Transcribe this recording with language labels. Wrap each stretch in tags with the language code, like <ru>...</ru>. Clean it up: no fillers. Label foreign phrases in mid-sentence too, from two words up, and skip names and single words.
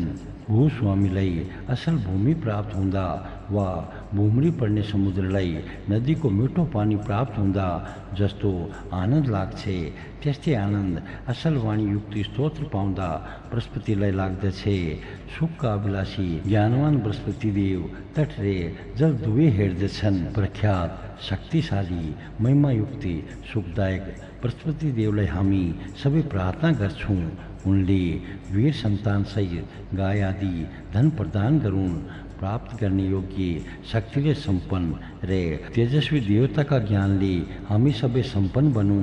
<ne>भूस्वामीलाई असल भूमि प्राप्त हुँदा वा भुम्री पर्ने समुद्रलाई नदीको मिठो पानी प्राप्त हुँदा जस्तो आनन्द लाग्छ, त्यस्तै आनन्द असल वाणी युक्त स्तोत्र पाउँदा बृहस्पतिलाई लाग्दछ। सुखका अभिलाषी ज्ञानवान बृहस्पति देव तट रे जल दुवै हेर्दछन्। प्रख्यात शक्तिशाली महिमायुक्त सुखदायक बृहस्पति देवलाई हामी सबै प्रार्थना गर्छौँ। उनले वीर सन्तान सहित गाय आदि धन प्रदान गरून्। प्राप्त गर्ने योग्य शक्तिले सम्पन्न रे तेजस्वी देवताका ज्ञानले हामी सबै सम्पन्न बनौँ।</ne>